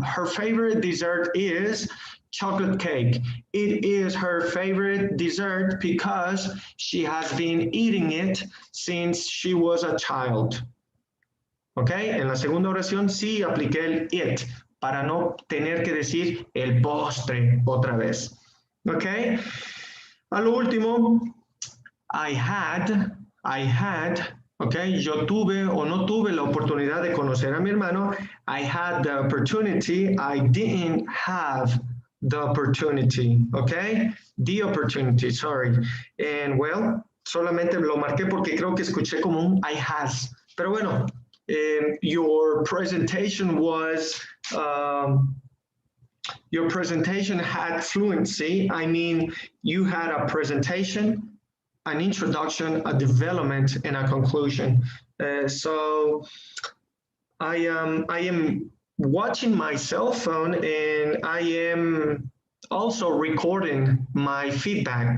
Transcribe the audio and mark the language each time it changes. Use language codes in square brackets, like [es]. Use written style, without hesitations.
[en] Her favorite dessert is chocolate cake. It is her favorite dessert because she has been eating it since she was a child. ¿Ok? [es] En la segunda oración sí apliqué el it para no tener que decir el postre otra vez. ¿Ok? A lo último, [en] I had, [es] ¿ok? Yo tuve o no tuve la oportunidad de conocer a mi hermano. [en] I had the opportunity. I didn't have the opportunity, ¿ok? The opportunity, sorry. And well, [es] solamente lo marqué porque creo que escuché como un [en] I has. [es] Pero bueno, [en] your presentation was your presentation had fluency. I mean, you had a presentation, an introduction, a development, and a conclusion. So I am watching my cell phone and I am also recording my feedback.